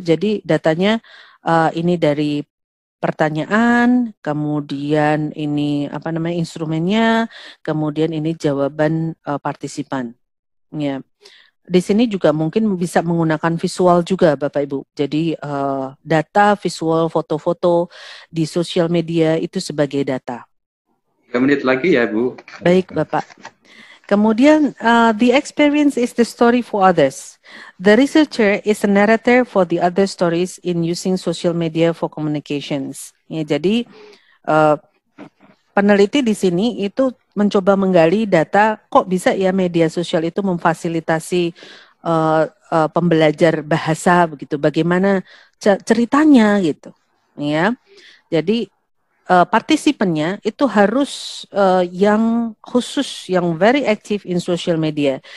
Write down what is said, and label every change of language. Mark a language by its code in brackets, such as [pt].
[id] Jadi datanya ini dari pertanyaan, kemudian ini apa namanya instrumennya, kemudian ini jawaban partisipan. Ya. di sini juga mungkin bisa menggunakan visual juga Bapak Ibu. Jadi data, visual, foto-foto di sosial media itu sebagai data. 3 menit lagi ya Bu. Baik Bapak. Kemudian, [en] the experience is the story for others. The researcher is a narrator for the other stories in using social media for communications. [id] Ya, jadi peneliti di sini itu mencoba menggali data, kok bisa ya media sosial itu memfasilitasi pembelajar bahasa begitu, bagaimana ceritanya gitu, ya. Jadi partisipannya itu harus yang khusus, yang [en] very active in social media.